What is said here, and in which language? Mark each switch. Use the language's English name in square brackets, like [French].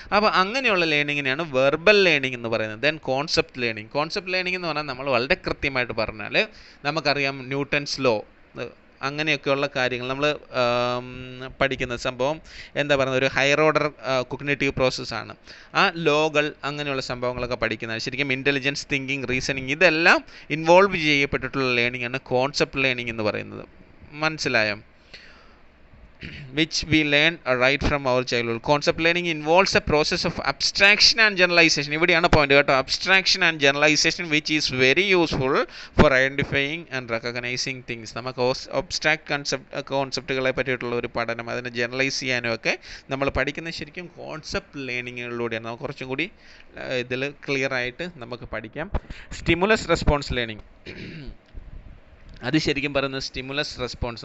[Malayalam] അപ്പോൾ അങ്ങനെയുള്ള ലേണിങ്ങിനെയാണ് verbal learning എന്ന് പറയുന്നത്. ദെൻ കോൺസെപ്റ്റ് ലേണിംഗ് എന്ന് പറഞ്ഞാൽ നമ്മൾ വളരെ കൃത്യമായിട്ട് പറഞ്ഞാൽ നമുക്കറിയാം ന്യൂട്ടൺസ് ലോ, അങ്ങനെയൊക്കെയുള്ള കാര്യങ്ങൾ നമ്മൾ പഠിക്കുന്ന സംഭവം എന്താ പറയുന്നത്, ഒരു ഹയർ ഓർഡർ കോഗ്നിറ്റീവ് പ്രോസസ്സാണ്. ആ ലോകൾ അങ്ങനെയുള്ള സംഭവങ്ങളൊക്കെ പഠിക്കുന്നത് ശരിക്കും ഇൻ്റലിജൻസ്, തിങ്കിങ്, റീസണിങ് ഇതെല്ലാം ഇൻവോൾവ് ചെയ്യപ്പെട്ടിട്ടുള്ള ലേണിംഗ് ആണ് കോൺസെപ്റ്റ് ലേണിംഗ് എന്ന് പറയുന്നത്. മനസ്സിലായോ? [English] which we learn right from our childhood. Concept learning involves a process of abstraction and generalization. [Malayalam] ഇവിടെയാണ് പോയിന്റ് കേട്ടോ, [English] abstraction and generalization which is very useful for identifying and recognizing things. [Malayalam] നമുക്ക് abstract കോൺസെപ്റ്റുകളെ പറ്റിയിട്ടുള്ള ഒരു പഠനം, അതിനെ ജനറലൈസ് ചെയ്യാനും ഒക്കെ നമ്മൾ പഠിക്കുന്നത് ശരിക്കും കോൺസെപ്റ്റ് ലേണിങ്ങിലൂടെയാണ്. നമുക്ക് കുറച്ചും കൂടി ഇതിൽ ക്ലിയർ ആയിട്ട് നമുക്ക് പഠിക്കാം. സ്റ്റിമുലസ് റെസ്പോൺസ് ലേണിംഗ്, അത് ശരിക്കും പറയുന്നത് സ്റ്റിമുലസ് റെസ്പോൺസ്.